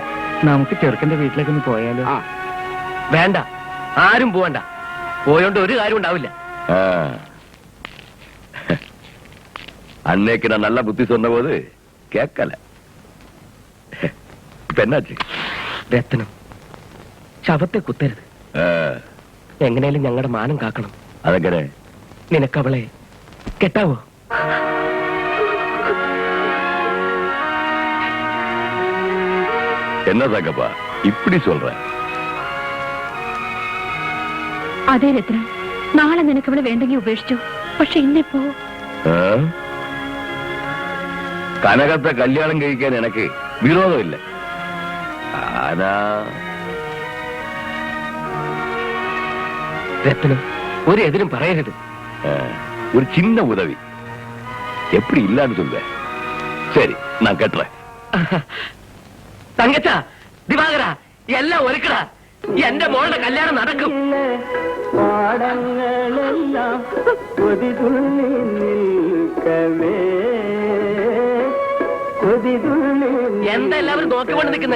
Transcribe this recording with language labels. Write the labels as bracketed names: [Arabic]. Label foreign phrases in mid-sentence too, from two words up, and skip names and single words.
[Malayalam] നമുക്ക് ചെറുക്കന്റെ വീട്ടിലേക്ക് ഒന്ന് പോയാലോ? വേണ്ട, ആരും പോവണ്ട. പോയോണ്ട് ഒരു കാര്യം ഉണ്ടാവില്ല. [Tamil] அன்னைக்கு நான் நல்ல புத்தி சொன்ன போது கேட்கல. இப்ப என்னாச்சு? [Malayalam] രത്നം, ശവത്തെ കുത്തരുത്. എങ്ങനെയാലും ഞങ്ങളുടെ മാനം കാക്കണം. അതെങ്ങനെ? നിനക്കവളെ കെട്ടാവോ? [Tamil] என்ன தங்கப்பா இப்படி சொல்ற? [Malayalam] അതെ രത്നം, നാളെ നിനക്കവളെ വേണ്ടെങ്കിൽ ഉപേക്ഷിച്ചു. പക്ഷെ ഇന്നിപ്പോ കനകത്തെ കല്യാണം കഴിക്കാൻ എനിക്ക് വിരോധമില്ല. രത്നം, ഒരു എതിരും പറയരുത്. [Tamil] ஒரு சின்ன உதவி. எப்படி இல்லான்னு சொல்ல? சரி, நான் கட்டுறேன். [Malayalam] തങ്കച്ച, ദിവാകര, എല്ലാം ഒരുക്കടാ. എന്റെ മോളുടെ കല്യാണം നടക്കും. എന്താ എല്ലാവരും നോക്കിക്കൊണ്ട് നിൽക്കുന്നേ?